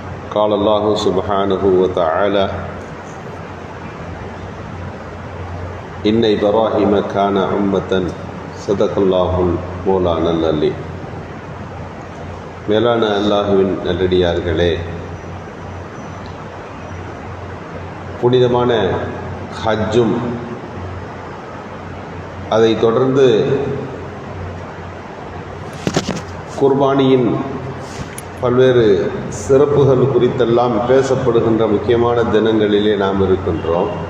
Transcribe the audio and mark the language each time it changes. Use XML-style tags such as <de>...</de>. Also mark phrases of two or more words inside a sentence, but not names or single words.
<ar>قال الله سبحانه وتعالى إن إبراهيم كان أمة صدق الله مولانا العلي.</ar> <ta>மேலான அல்லாஹுவின் நல்லடியார்களே, புனிதமான ஹஜ்ஜும் அதை தொடர்ந்து குர்பானியின் பல்வேறு சிறப்புகள் குறித்தெல்லாம் பேசப்படுகின்ற முக்கியமான தினங்களிலே நாம் இருக்கின்றோம்.</ta>